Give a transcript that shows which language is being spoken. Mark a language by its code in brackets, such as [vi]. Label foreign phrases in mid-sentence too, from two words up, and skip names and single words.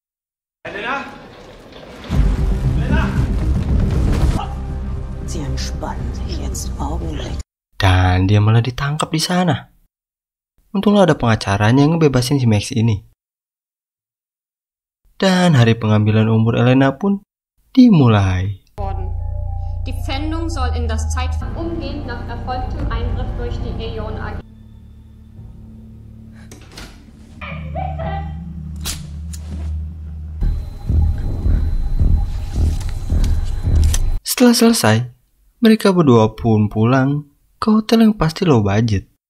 [id] Dan dia malah ditangkap di sana. Untunglah ada pengacaranya yang ngebebasin si Max ini. Dan hari pengambilan umur Elena pun dimulai. [de] Die Pfändung soll in das Zeitfenster umgehend nach erfolgtem Eingriff durch die Aeon AG. [id] Setelah selesai, mereka berdua pun pulang ke hotel yang pasti [en] low budget.